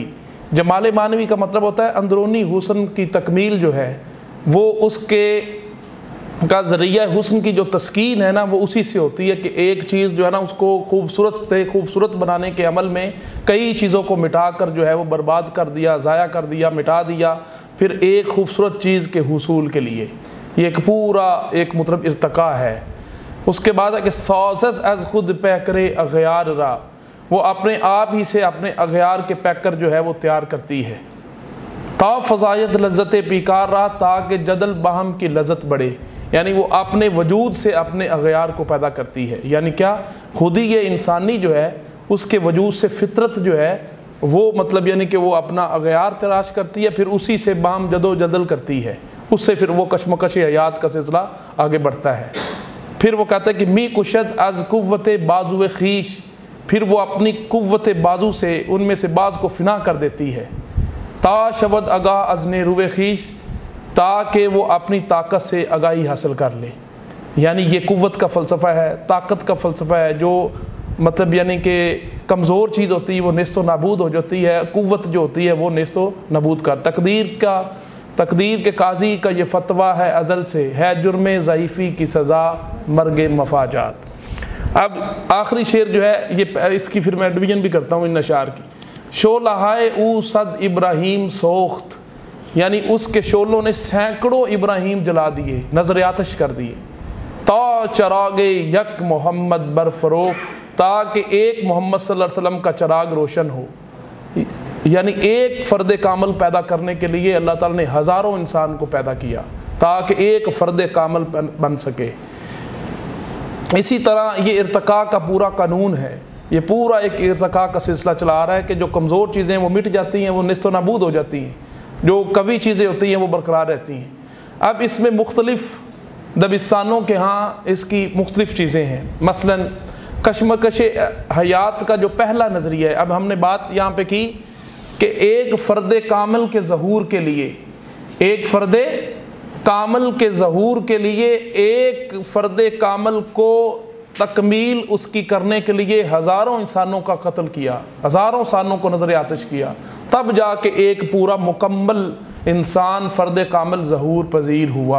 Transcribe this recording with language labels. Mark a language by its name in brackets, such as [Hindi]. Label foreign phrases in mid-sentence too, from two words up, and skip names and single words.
[Urdu] جمال معنوی کا مطلب ہوتا ہے اندرونی حسن کی تکمیل جو ہے وہ اس کے کا ذریعہ حسن کی جو تسکین ہے نا وہ اسی سے ہوتی ہے کہ ایک چیز جو ہے نا اس کو خوبصورت بنانے کے عمل میں کئی چیزوں کو مٹا کر جو ہے وہ برباد کر دیا، ضائع کر دیا، مٹا دیا، پھر ایک خوبصورت چیز کے حصول کے لیے یہ ایک پورا ایک مطلب ارتقاء ہے۔ اس کے بعد ہے کہ [Persian] سازد از خود پیکرے اغیار را، [Urdu] وہ اپنے آپ ہی سے اپنے اغیار کے پیکر جو ہے وہ تیار کرتی ہے۔ [Persian] تا فضایت لذت پیکار رہا، [Urdu] تاکہ جدل باہم کی لذت بڑھے، یعنی وہ اپنے وجود سے اپنے اغیار کو پیدا کرتی ہے۔ یعنی کیا؟ خود ہی یہ انسانی جو ہے اس کے وجود سے فطرت جو ہے وہ مطلب یعنی کہ وہ اپنا اغیار تلاش کرتی ہے، پھر اسی سے باہم جد و جدل کرتی ہے، اس سے پھر وہ کشمکش حیات کا سلسلہ آگے بڑھتا ہے۔ پھر وہ کہتا ہے کہ [Persian] می کشد از قوت بازو خویش، [Urdu] پھر وہ اپنی قوت بازو سے ان میں سے بعض کو فنا کر دیتی ہے۔ [Persian] تا شود آگاہ از نیروِ خویش، [Urdu] تاکہ وہ اپنی طاقت سے آگاہی حاصل کر لے۔ یعنی یہ قوت کا فلسفہ ہے، طاقت کا فلسفہ ہے، جو مطلب یعنی کہ کمزور چیز ہوتی ہے وہ نیست و نابود ہو جاتی ہے، قوت جو ہوتی ہے وہ نیست و نابود کر۔ تقدیر کے قاضی کا یہ فتویٰ ہے ازل سے، ہے جرم ضعیفی کی سزا مرگ مفاجات۔ اب آخری شعر جو ہے یہ اس کی پھر میں ڈویژن بھی کرتا ہوں ان اشعار کی۔ [Persian] شعلہ او صد ابراہیم سوخت، [Urdu] یعنی اس کے شعلوں نے سینکڑوں ابراہیم جلا دیے، نظر آتش کر دیے۔ [Persian] تا چراغ یک محمد برفروخت، [Urdu] تاکہ ایک محمد صلی اللہ علیہ وسلم کا چراغ روشن ہو۔ یعنی ایک فرد کامل پیدا کرنے کے لیے اللہ تعالیٰ نے ہزاروں انسان کو پیدا کیا تاکہ ایک فرد کامل بن سکے۔ اسی طرح یہ ارتقاء کا پورا قانون ہے، یہ پورا ایک ارتقاء کا سلسلہ چلا آ رہا ہے کہ جو کمزور چیزیں وہ مٹ جاتی ہیں، وہ نیست و نابود ہو جاتی ہیں، جو قوی چیزیں ہوتی ہیں وہ برقرار رہتی ہیں۔ اب اس میں مختلف دبستانوں کے ہاں اس کی مختلف چیزیں ہیں، مثلاً کشمکش حیات کا جو پہلا نظریہ ہے۔ اب ہم نے بات یہاں پہ کی کہ ایک فرد کامل کے ظہور کے لیے، ایک فرد کامل کے ظہور کے لیے، ایک فرد کامل کو تکمیل اس کی کرنے کے لیے ہزاروں انسانوں کا قتل کیا، ہزاروں انسانوں کو نظر آتش کیا، تب جا کے ایک پورا مکمل انسان فرد کامل ظہور پذیر ہوا۔